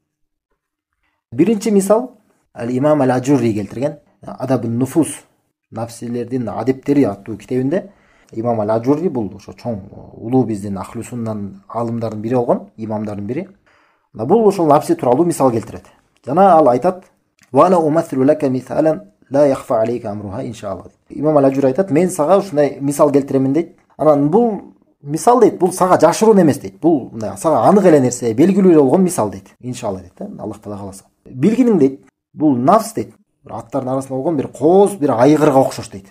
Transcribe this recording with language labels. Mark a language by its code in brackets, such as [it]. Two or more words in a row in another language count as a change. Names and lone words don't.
[ky] Биринчи мисал Ал-Имам Ал-Ажурри келтирген Адабун Нуфус, нафсилердин адептери аттуу китебинде. Имам Ал-Ажурри бул ошо чоң улуу биздин Ахлу Суннан алымдардын бири болгон, имамдардын бири. Бул ошол напси тууралуу мисал келтирет. Жана ал айтат: [ar] "وأنا أمثل لك مثالا لا يخفى عليك أمرها إن شاء الله." [ky] Имам Ал-Ажурри айтат: "Мен сага ушундай мисал келтиремин" дейт. Анан бул мисал дейт, бул сага жашыруун эмес дейт. Бул мындай сага анык эле нерсе, белгилүү болгон мисал дейт. Иншалла дейт да, Аллах Таала кааласа. Билгиниң дейт, бул нафс дейт. Бир аттардын арасында болгон бир кооз, бир айгырга окшош дейт.